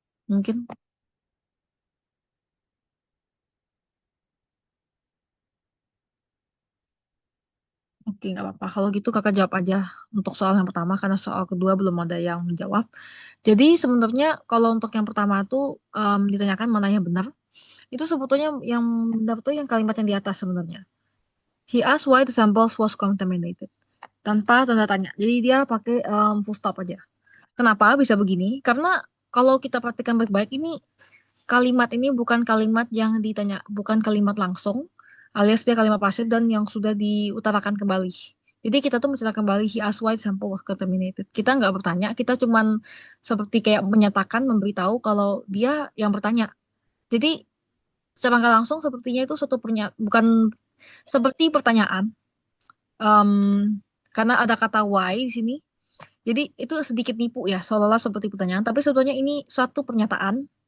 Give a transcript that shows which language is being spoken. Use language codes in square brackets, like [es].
[id] Mungkin. Oke, nggak apa-apa. Kalau gitu kakak jawab aja untuk soal yang pertama, karena soal kedua belum ada yang menjawab. Jadi sebenarnya kalau untuk yang pertama tuh ditanyakan mana yang benar, itu sebetulnya yang benar tuh yang kalimat yang di atas sebenarnya. [en] He asked why the samples was contaminated. [id] Tanpa tanda tanya. Jadi dia pakai full stop aja. Kenapa bisa begini? Karena kalau kita perhatikan baik-baik ini kalimat ini bukan kalimat yang ditanya, bukan kalimat langsung, alias dia kalimat pasif dan yang sudah diutarakan kembali. Jadi kita tuh menceritakan kembali [en] he asked why the sample was contaminated. [id] Kita nggak bertanya, kita cuman seperti kayak menyatakan, memberitahu kalau dia yang bertanya. Jadi secara nggak langsung sepertinya itu suatu bukan seperti pertanyaan, Em, karena ada kata why di sini. Jadi itu sedikit nipu ya, seolah-olah seperti pertanyaan, tapi sebetulnya ini suatu pernyataan.